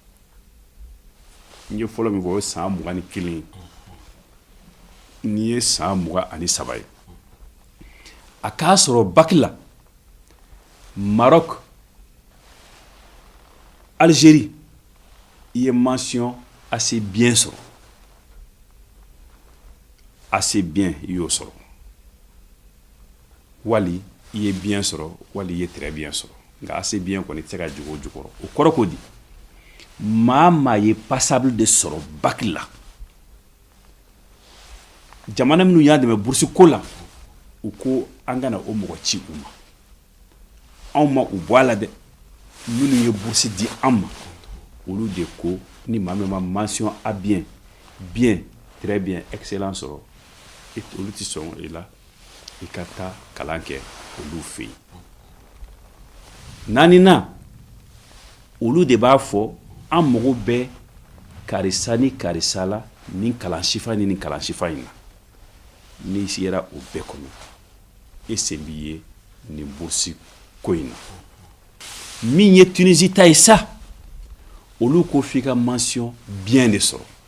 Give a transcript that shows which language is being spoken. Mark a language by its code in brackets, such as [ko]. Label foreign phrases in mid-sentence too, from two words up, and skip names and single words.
[bm] n ye fɔlɔ min fɔ o ye san 21 n'i ye san 23 ye a k'a sɔrɔ bac la Maroc Algérie i ye [fr] mention assez bien [bm] sɔrɔ [fr] assez bien [bm] i y'o sɔrɔ wali i ye bien sɔrɔ wali i ye [fr] très bien [bm] sɔrɔ nka assez bien kɔni tɛ se ka jogo o jukɔrɔ o kɔrɔ ko di maa ye passable de sɔrɔ bac la jamana minnu y'a dɛmɛ bourse ko la u ko an kana o mɔgɔ ci u ma anw ma u bɔ a la dɛ minnu ye bourse di an ma olu de ko ni maa min ma mention a [fr] bien bien très bien excellent [bm] sɔrɔ olu tɛ sɔn i la i ka taa kalan kɛ olu fɛ yen naaninan olu de b'a fɔ an mago bɛ karisa ni karisa la nin kalan sifa ni nin kalan sifa in na n'i sera o bɛɛ kɔnɔ e sen b'i ye nin bourse ko in na min ye Tunisie ta ye sa olu ko f'i ka [fr] mention bien [bm] de sɔrɔ